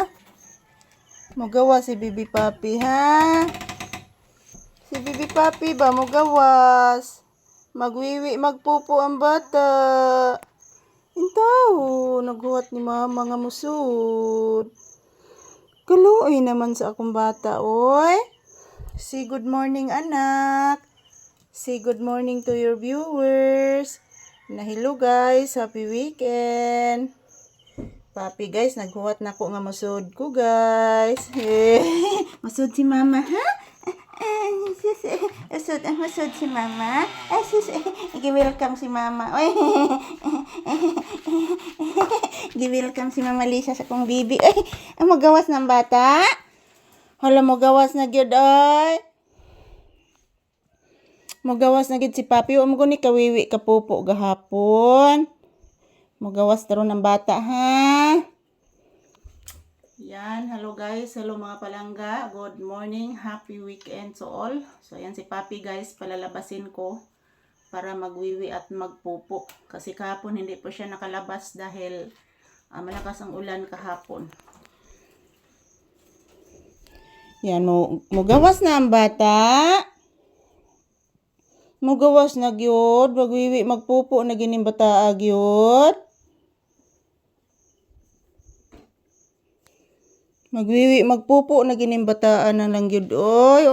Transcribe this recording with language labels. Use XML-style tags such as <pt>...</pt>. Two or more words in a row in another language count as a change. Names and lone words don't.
<ceb>Magawas si bibi papi ha. Si bibi papi ba magawas. Magwiwi magpupo ang bata. Intaw, naghuwat ni mama nga musud. Kaluoy naman sa akong bata, oy.</ceb> <en>Say good morning, anak. Say good morning to your viewers. Hello guys, happy weekend.</en> <ceb>Papi guys, naghuwat na ko nga musud ko guys. Musud si mama ha? Masud si mama. Welcome si mama. Oy. Welcome si Mama Lisa sa kong bibi. Ay, magawas ng bata. Hala, magawas na gyud ay. Magawas na gyud si papi. O mo ni kawiwi ka pupo gahapon. Magawas taron ng bata ha. Yan,</ceb> <en>hello guys, hello</en> <ceb>mga palangga,</ceb> <en>good morning, happy weekend to all.</en> <tl>So yan si papi guys, palalabasin ko para magwiwi at magpupo. Kasi kahapon hindi po siya nakalabas dahil malakas ang ulan kahapon. Yan,</tl> <ceb>mugawas na ang bata. Mugawas na gyud, magwiwi magpupo na gining bata gyud. Magwiwi magpupo na gining bataan na lang gyud oy.</ceb>